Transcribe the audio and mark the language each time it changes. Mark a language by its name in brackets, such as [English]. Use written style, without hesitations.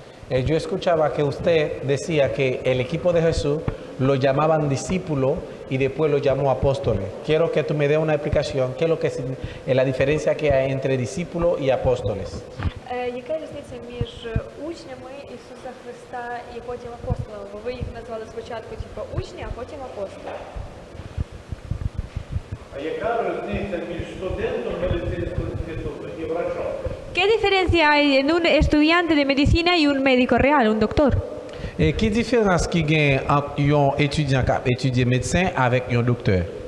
[Spanish] Yo escuchaba que usted decía que el equipo de Jesús lo llamaban discípulos y después lo llamó apóstoles. Quiero que tú me des una explicación, qué es lo que es la diferencia que hay entre discípulos y apóstoles. [Ukrainian] Яка різниця між учнями Ісуса Христа і потім апостолами? Бо ви їх назвали спочатку типу учні, а потім апостоли. А яка різниця між студентом медицинського інституту і врачом? [Spanish] ¿Qué diferencia hay en un estudiante de medicina y un médico real, un doctor? [French] Et quelle différence qu'il y a entre un étudiant qui étudie médecin avec un docteur?